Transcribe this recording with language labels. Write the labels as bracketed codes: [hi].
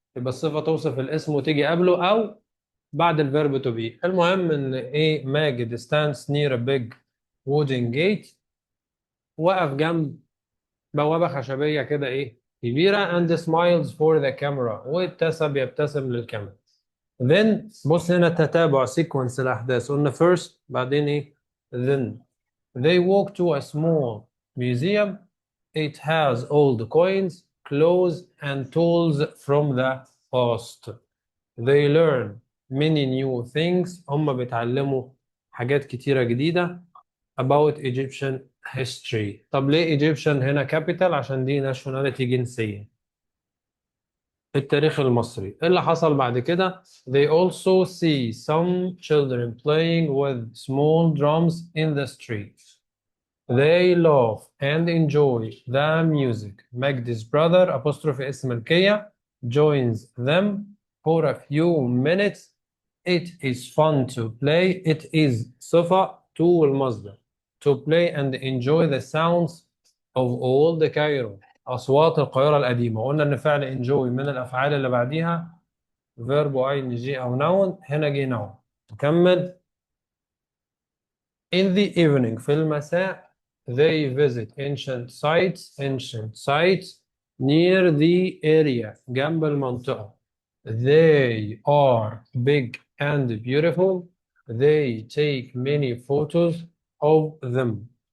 [ar] يبقى الصفة توصف الاسم وتيجي قبله أو بعد الفيرب تو بي. المهم إن إيه ماجد [en] stands near a big wooden gate [ar] وقف جنب بوابة خشبية كده إيه كبيرة [en] and smiles for the camera [ar] يبتسم للكاميرا. [en] then [ar] بص هنا تتابع [en] sequence الأحداث قلنا first بعدين إيه then they walk to a small museum. It has old coins, clothes, and tools from the past. They learn many new things. [ar] هم بيتعلموا حاجات كتيرة جديدة [en] about Egyptian history. [ar] طب ليه Egyptian هنا capital؟ عشان دي nationality جنسية. التاريخ المصري. إيه اللي حصل بعد كده؟ [en] They also see some children playing with small drums in the streets. They love and enjoy the music. Magdi's brother apostrophe اسم الكية joins them for a few minutes. It is fun to play. It is صفة to المصدر to play and enjoy the sounds of old Cairo. [ar] أصوات القاهرة القديمة. قلنا إن فعل enjoy من الأفعال اللي بعديها verb ing أو noun. هنا جه noun. نكمل. [en] In the evening [ar] في المساء [en] they visit ancient sites near the area [ar] جنب المنطقة. [en] They are big and beautiful. They take many photos of them.